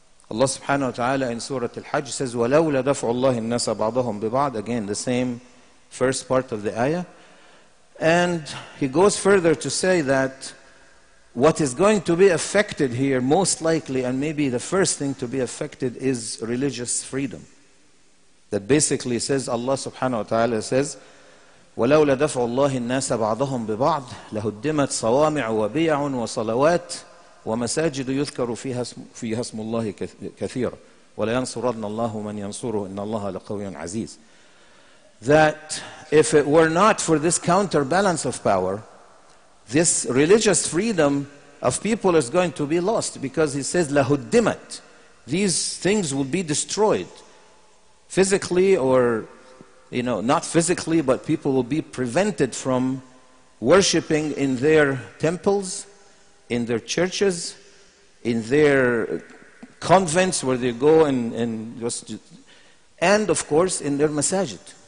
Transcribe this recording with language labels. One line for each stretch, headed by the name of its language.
English: Allah subhanahu wa ta'ala in Surah Al-Hajj says,
Arabic: وَلَوْلَا دَفْعُ اللَّهِ النَّاسَ بَعْضَهُمْ بِبَعْضٍ.
English: Again, the same first part of the ayah. And He goes further to say that what is going to be affected here, most likely, and maybe the first thing to be affected, is religious freedom. That basically says, Allah subhanahu wa ta'ala says,
Arabic: وَلَوْلَا دَفْعُ اللَّهِ النَّاسَ بَعْضَهُمْ بِبَعْضٍ لَهُدِّمَتْ صَوَامِعُ وَبِيَعٌ وَصَلَوَاتٌ وَمَسَاجِدُ يُذْكَرُ فِيهَا اسْمُ اللَّهِ كَثِيرًا وَلَيَنْصُرَنَّ اللَّهُ مَنْ يَنْصُرُهُ إِنَّ اللَّهَ لَقَوِيٌّ عَزِيزٌ.
English: That if it were not for this counterbalance of power, this religious freedom of people is going to be lost, because He says, لَهُدِّمَتْ. These things will be destroyed. Physically, or not physically, but people will be prevented from worshipping in their temples, in their churches, in their convents where they go and of course in their masajid.